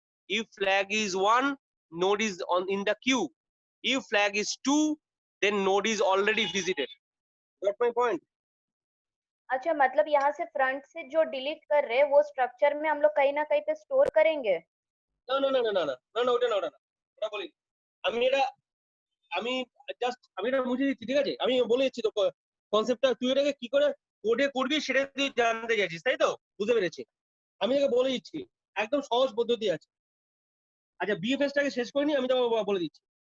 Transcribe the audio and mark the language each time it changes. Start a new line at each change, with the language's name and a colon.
English: If flag is 1, node is in the queue. If flag is 2, then node is already visited. Got my point?
Hindi: अच्छा, मतलब यहाँ से front से जो delete कर रहे हैं वो स्ट्रक्चर में हम लोग कहीं ना कहीं पे स्टोर करेंगे?
Bangla: না না না না না না না না ওটা না ওটা না ওটা বলি আমি এটা বুঝিয়ে দিচ্ছি ঠিক আছে। আমি বলে দিচ্ছি তো কনসেপ্টটা, তুই এটাকে কি করে কোডে করবি সেটা তুই জানতে চাইছিস তাই তো? বুঝতে পেরেছি। আমি তোকে বলে দিচ্ছি একদম সহজ পদ্ধতি আছে। আচ্ছা বিএফএস টাকে শেষ করে নি, আমি তোকে বলে দিচ্ছি।